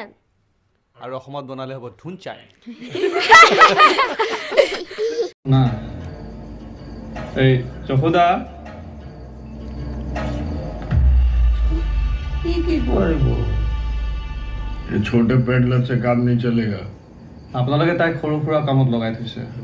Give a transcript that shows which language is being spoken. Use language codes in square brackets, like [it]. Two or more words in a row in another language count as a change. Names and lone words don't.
[as] আৰু অসমত বনালে হ'ব ধুনচাই। না এই যশোদা [hi] ये छोटे पेडलर से काम नहीं चलेगा। [as] আপোনালোকে তাইক সৰু সুৰা কামত লগাই থৈছে।